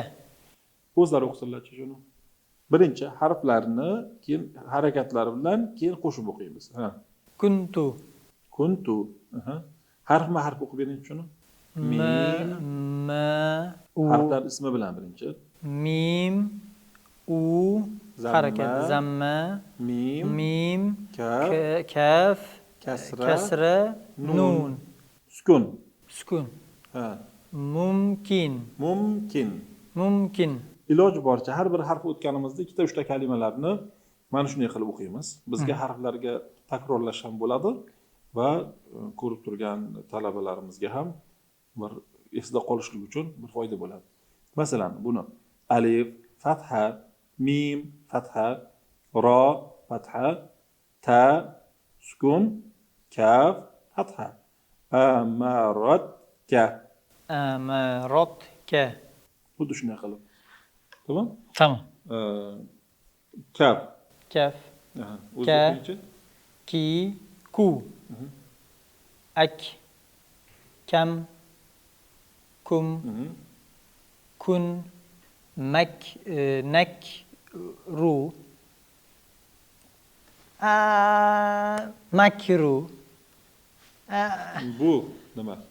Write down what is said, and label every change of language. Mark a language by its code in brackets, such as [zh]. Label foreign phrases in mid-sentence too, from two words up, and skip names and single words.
[uz] O'zlari o'qisinlar-chi shuni. Birinchi harflarni keyin harakatlari bilan keyin qo'shib o'qiymiz. Kuntu. Kuntu. Harf o'qib bering shuni. Ma, u. Harflar ismi bilan birinchi. Mim, u, harakat, zamma, mim, kaf, kasra, nun. Sukun. Sukun. Mumkin. Mumkin. Mumkin. iloji boricha har bir harf o'tganimizda ikkita uchta kalimalarni mana shunday qilib o'qiymiz. Bizga harflarga takrorlash ham bo'ladi va ko'rib turgan talabalarimizga ham bir esda qolishlik uchun bir foyda bo'ladi. Masalan, buni alif, fatha, mim, fatha, ro, fatha, ta, sukun, kaf, fatha. Amaratka. Amaratka. Xuddi shunday qilib. Tamam? Tamam. Kaf. Kaf. Ka. Ki, ku. Ak. Kam. Kum. Kun. Mak. Nak. Ru. Makru. Bu nima?